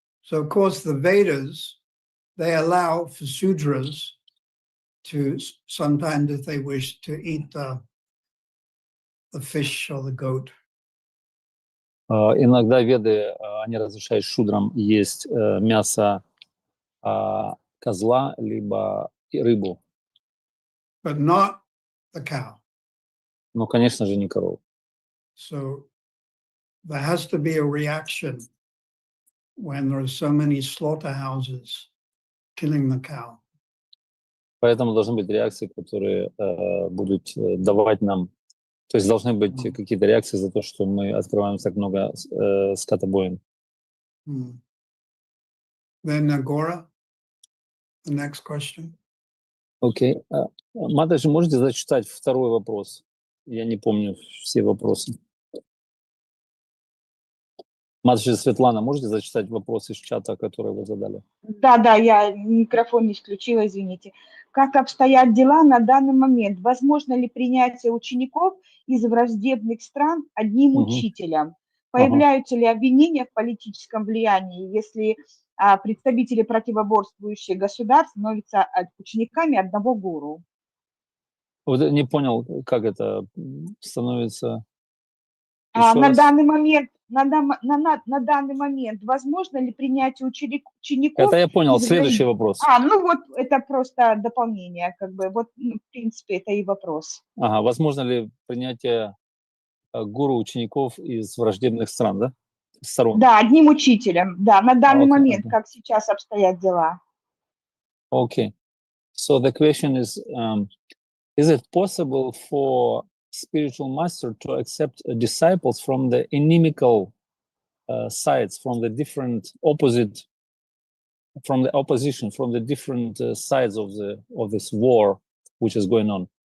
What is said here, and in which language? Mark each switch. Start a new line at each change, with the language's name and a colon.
English: So of course the Vedas, they allow for Sudras to sometimes, if they wish, to eat the fish or the goat.
Russian: Иногда веды, они разрешают шудрам есть мясо козла, либо рыбу.
English: But not the cow.
Russian: Но, конечно же, не корову.
English: So there has to be a reaction when there are so many slaughterhouses killing the cow.
Russian: Поэтому должны быть реакции, которые будут давать нам, то есть должны быть какие-то реакции за то, что мы открываем так много скотобоин.
English: Then Agora, the next question.
Russian: Окей. Матаджи, можете зачитать второй вопрос? Я не помню все вопросы. Матаджи Светлана, можете зачитать вопрос из чата, который вы задали? Да, я микрофон не включила, извините. Как обстоят дела на данный момент? Возможно ли принятие учеников из враждебных стран одним учителем? Появляются ли обвинения в политическом влиянии, если представители противоборствующих государств становятся учениками одного гуру? Вот не понял, как это становится. На данный момент возможно ли принятие учеников? Это я понял. Следующий вопрос. Ну вот это просто дополнение, как бы. Вот, в принципе, это и вопрос. Возможно ли принятие гуру учеников из враждебных стран, да? Сторон. Да, одним учителем. Да, на данный момент, как сейчас обстоят дела.
English: Okay. So the question is it possible for spiritual master to accept disciples from the inimical sides, from the different opposite, from the opposition, from the different sides of this war which is going on?